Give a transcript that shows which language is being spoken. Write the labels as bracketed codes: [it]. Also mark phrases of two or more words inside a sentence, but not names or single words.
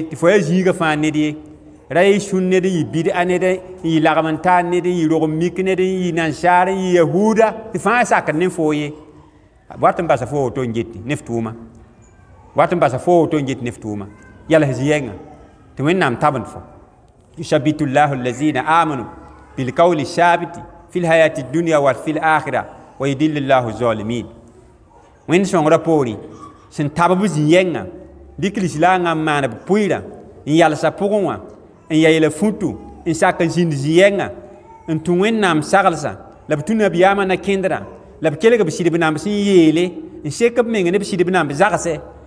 [mos] tɩ fo yaa zĩiga fãa ned ye ra y sũn ned n yɩ bɩd-a ned n yɩ lagm n taar ned n yɩ rog mik ned n yɩ nansaar n yɩ yahuuda tɩ fãa sakd ne foo ye wat n basa fo woto n geti ne f tʋʋma wat n basa fo woto n geti ne f tʋʋma yals zĩ-yɛngã tɩ wẽnnaam tabend fo [ar] يثبت الله الذين آمنوا بالقول الثابت في الحياة الدنيا وفي الآخرة ويضل الله الظالمين [mos] wẽnd sõngrã poorẽ sẽn tab b zĩ-yɛngã dɩk lislaangã n maan b pʋɩɩrã n yalsa pʋgẽ wã n ya yɛla fũtu n sak n zĩnd zĩ-yɛngã n tũ wẽnnaam saglsã la b tũ nabiyaamã na kẽndrã la b kelg b sɩdb namba sẽn yeele n sek b meng ne b sɩdb namb zagsɛ